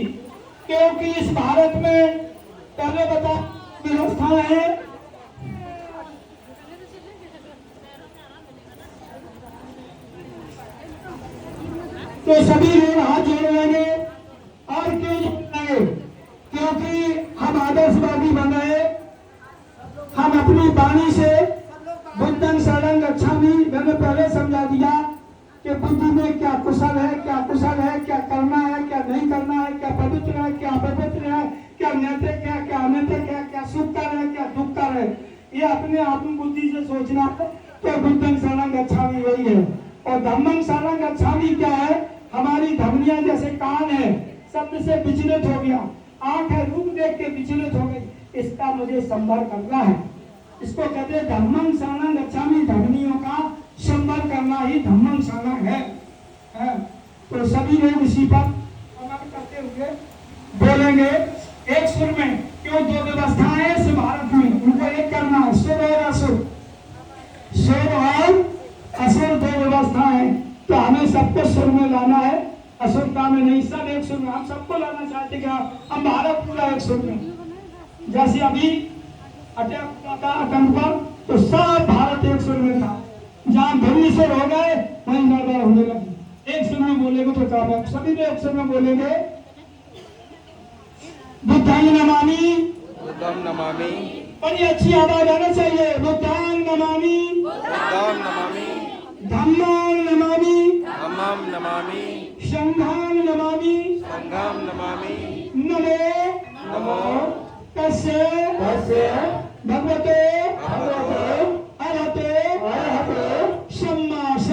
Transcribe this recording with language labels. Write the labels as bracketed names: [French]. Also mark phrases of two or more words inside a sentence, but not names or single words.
[Hindi] क्योंकि इस भारत में पहले बता व्यवस्था है, तो सभी लोग हाथ जोड़ लेंगे। और क्यों जोड़ेंगे? क्योंकि हम आदर्शवादी बन रहे। हम अपनी वाणी से [Pali] बुद्धं शरणं गच्छामि, [Hindi] मैंने पहले समझा दिया कि बुद्धि में क्या कुशल है, क्या कुशल है, क्या करना है, क्या नहीं करना है, क्या पवित्र है, क्या अपवित्र है, क्या नैतिक है, क्या अनैतिक है, क्या सुखकर है, क्या दुखकर है, ये अपने आत्म बुद्धि से सोचना है। तो [Pali] बुद्धं शरणं गच्छामि [Hindi] वही है। और [Pali] धम्मं शरणं गच्छामि [Hindi] क्या है? हमारी धमनियां जैसे कान है, शब्द से विचलित हो गया, आंख है रूप देख के विचलित हो गई, इसका मुझे संभर करना है। [Pali] इसको कहते हैं धम्मं शरणं गच्छामि, [Hindi] धमनियों का संभर करना ही [Pali] धम्मं शरणं [Hindi] है। तो सभी लोग इसी पर अमल करते हुए बोलेंगे एक सुर में। क्यों? दो व्यवस्थाएं हैं इस भारत में, उनको एक करना है, सुर और असुर। सुर और असुर दो व्यवस्था है, तो हमें सबको सुर में लाना है, असुरता में नहीं। सब एक सुर में, हम सबको लाना चाहते हैं। हम भारत पूरा एक सुर में, जैसे अभी अटैक था आतंक पर, तो सब भारत एक सुर में था। जहाँ भिन्न सुर हो गए वहीं गड़बड़ होने लगी। एक सुर में बोलेंगे तो काम है, सभी लोग एक सुर में बोलेंगे [Pali] बुद्धं नमामि, बुद्धं नमामि, [Hindi] बड़ी अच्छी आवाज आना चाहिए, [Pali] बुद्धं नमामि, बुद्धं नमामि, धम्मं नमामि, धम्मं नमामि, संघं नमामि, संघं नमामि, नमो नमो तस्से भगवते अरहते सम्मा